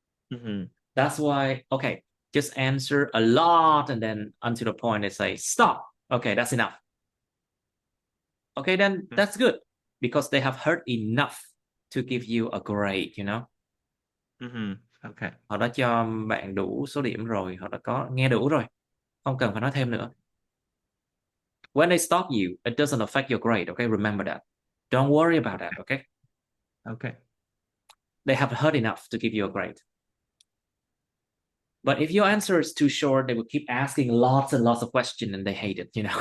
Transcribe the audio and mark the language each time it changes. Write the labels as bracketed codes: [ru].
[en] Hmm. That's why, okay, just answer a lot and then until the point they say, stop. Okay, that's enough. Okay, then that's good because they have heard enough to give you a grade. Hmm. Okay. [vi] Họ đã cho bạn đủ số điểm rồi, họ đã có nghe đủ rồi, không cần phải nói thêm nữa. [en] When they stop you, it doesn't affect your grade, okay? Remember that. Don't worry about that, okay? Okay. They have heard enough to give you a grade. But if your answer is too short, they will keep asking lots and lots of questions and they hate it.